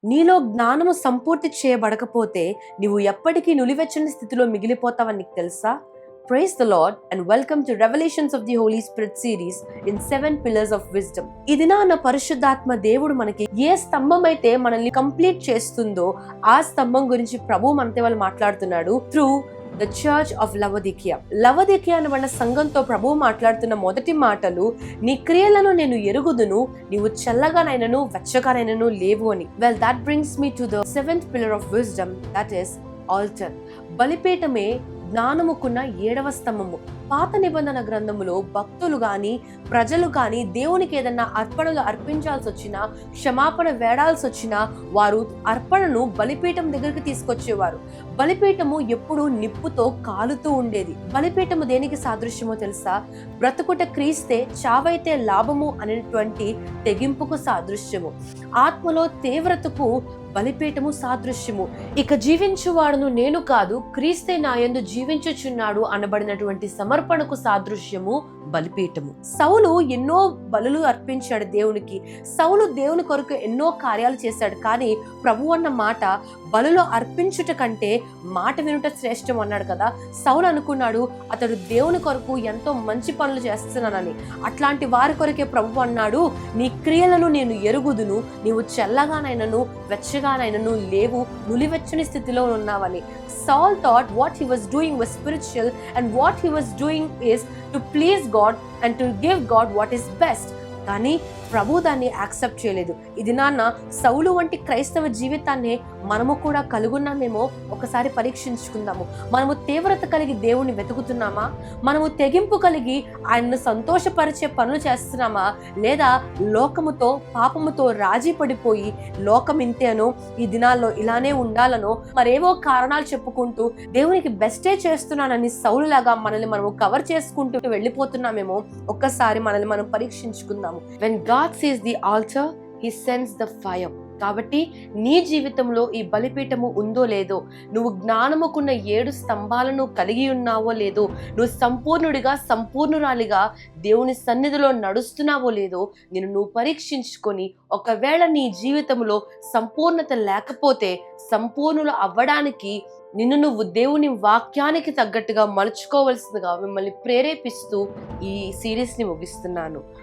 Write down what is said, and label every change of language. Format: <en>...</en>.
<te>నీలో జ్ఞానము సంపూర్తి చేయబడకపోతే నీవు ఎప్పటికీ నులివెచ్చని స్థితిలో మిగిలిపోతావని నీకు తెలుసా?</te> <en>Praise the Lord and welcome to Revelations of the Holy Spirit series in 7 Pillars of Wisdom.</en> <te>ఈ దినాన పరిశుద్ధాత్మ దేవుడు మనకి ఏ స్తంభం అయితే మనల్ని కంప్లీట్ చేస్తుందో ఆ స్తంభం గురించి ప్రభు మనతో వాళ్ళు మాట్లాడుతున్నాడు</te> <en>through the church of</en> <te>లవోదికియా. లవోదికియా అనబడిన సంఘంతో ప్రభు మాట్లాడుతున్న మొదటి మాటలు, నీ క్రియలను నేను ఎరుగుదును, నీవు చల్లగానైనను వెచ్చగానైనను లేవు అని.</te> <en>Well, that brings me to the 7th pillar of wisdom, that is altar.</en> <te>బలిపీఠమే జ్ఞానముకున్న 7వ స్తంభము. పాత నిబంధన గ్రంథములో భక్తులు గాని ప్రజలు గాని దేవునికి ఏదన్నా అర్పణలు అర్పించాల్సి వచ్చినా, క్షమాపణ వేడాల్సి వచ్చినా వారు అర్పణను బలిపీఠం దగ్గరికి తీసుకొచ్చేవారు. బలిపీఠము ఎప్పుడు నిప్పుతో కాలుతూ ఉండేది. బలిపీఠము దేనికి సాదృశ్యమో తెలుసా? బ్రతుకుట క్రీస్తే చావైతే లాభము అనేటువంటి తెగింపుకు సాదృశ్యము. ఆత్మలో తీవ్రతకు బలిపీఠము సాదృశ్యము. ఇక జీవించువాడును నేను కాదు, క్రీస్తే నా యందు జీవించుచున్నాడు అనబడినటువంటి సమర్పణకు సాదృశ్యము బలిపీఠము. సౌలు ఎన్నో బలులు అర్పించాడు దేవునికి. సౌలు దేవుని కొరకు ఎన్నో కార్యాలు చేశాడు. కానీ ప్రభు అన్న మాట, బలులో అర్పించుట కంటే మాట వినుట శ్రేష్టం అన్నాడు కదా. సౌలు అనుకున్నాడు అతడు దేవుని కొరకు ఎంతో మంచి పనులు చేస్తున్నానని. అట్లాంటి వారి కొరకే ప్రభు అన్నాడు, నీ క్రియలను నేను ఎరుగుదును, నీవు చల్లగానైనను వెచ్చగానైనను లేవు, నులివెచ్చని స్థితిలో ఉన్నావని.</te> <en>Saul thought what he was doing was spiritual and what he was doing is to please God and to give God what is best.</en> <te>కానీ ప్రభు దాన్ని యాక్సెప్ట్ చేయలేదు. ఇది నాన్న సౌలు వంటి క్రైస్తవ జీవితాన్ని మనము కూడా కలుగున్నామేమో ఒకసారి పరీక్షించుకుందాము. మనము తీవ్రత కలిగి దేవుణ్ణి వెతుకుతున్నామా? మనము తెగింపు కలిగి ఆయనను సంతోషపరిచే పనులు చేస్తున్నామా? లేదా లోకముతో పాపముతో రాజీ పడిపోయి లోకం ఇంతేనో, ఈ దినాల్లో ఇలానే ఉండాలనో, మరేవో కారణాలు చెప్పుకుంటూ దేవునికి బెస్టే చేస్తున్నానని సౌలులాగా మనల్ని మనము కవర్ చేసుకుంటూ వెళ్ళిపోతున్నామేమో ఒక్కసారి మనల్ని మనం పరీక్షించుకుందాము.</te> <en>When God sees the altar, He sends the fire.</en> <te>కాబట్టి నీ జీవితంలో ఈ బలిపీఠము ఉందో లేదో, నువ్వు జ్ఞానముకున్న 7 స్తంభాలను కలిగి ఉన్నావో లేదో, నువ్వు సంపూర్ణుడిగా సంపూర్ణురాలిగా దేవుని సన్నిధిలో నడుస్తున్నావో లేదో నువ్వు పరీక్షించుకొని, ఒకవేళ నీ జీవితంలో సంపూర్ణత లేకపోతే సంపూర్ణులు అవ్వడానికి నువ్వు దేవుని వాక్యానికి తగ్గట్టుగా మలుచుకోవలసిందిగా మిమ్మల్ని ప్రేరేపిస్తూ ఈ సిరీస్ని ముగిస్తున్నాను.</te>